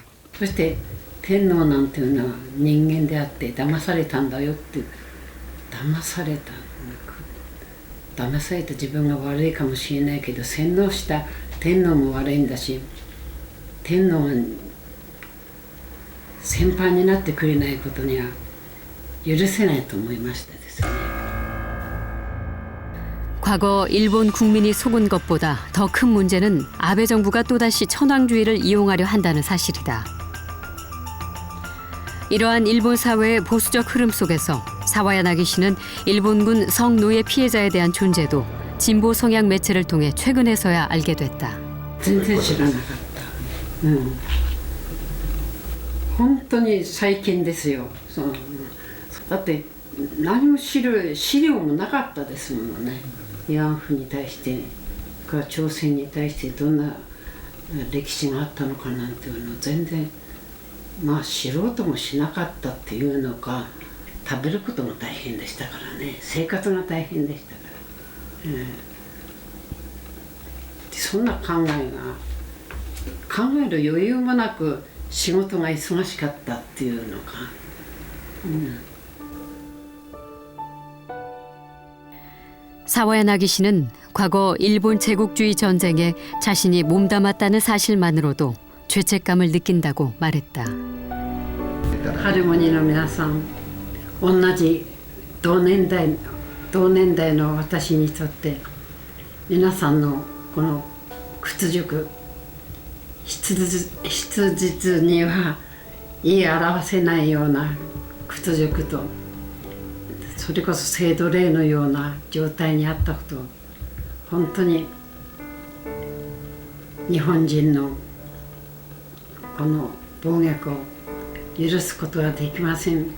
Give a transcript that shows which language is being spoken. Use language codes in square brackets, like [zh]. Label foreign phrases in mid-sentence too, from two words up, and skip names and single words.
[ja] そして天皇なんていうのは人間であって騙されたんだよって、騙された自分が悪いかもしれないけど、洗脳した天皇も悪いんだし、天皇は先輩になってくれないことには許せないと思いましたですね。 [ko] 과거 일본 국민이 속은 것보다 더 큰 문제는 아베 정부가 또다시 천황주의를 이용하려 한다는 사실이다. 이러한 일본 사회의 보수적 흐름 속에서 사와야나기 씨는 일본군 성노예 피해자에 대한 존재도 진보 성향 매체를 통해 최근에서야 알게 됐다. [ja] 전혀 知らなかった。本当に最近ですよ。だって何も知る資料もなかったですもんね。慰安婦に対してか朝鮮に対してどんな歴史があったのかなんていうの全然まあ知ろうともしなかったっていうのか、食べることも大変でしたからね、生活が大変でしたから、そんな考える余裕もなく仕事が忙しかったっていうのか。 [ko] 사와야나기 씨는 과거 일본 제국주의 전쟁에 자신이 몸담았다는 사실만으로도 죄책감을 느낀다고 말했다. [ja] 할머니の皆さん、同じ同年代の私にとって皆さんのこの屈辱、筆実には言い表せないような屈辱と、それこそ性奴隷のような状態にあったことを本当に日本人のこの暴虐を許すことはできません。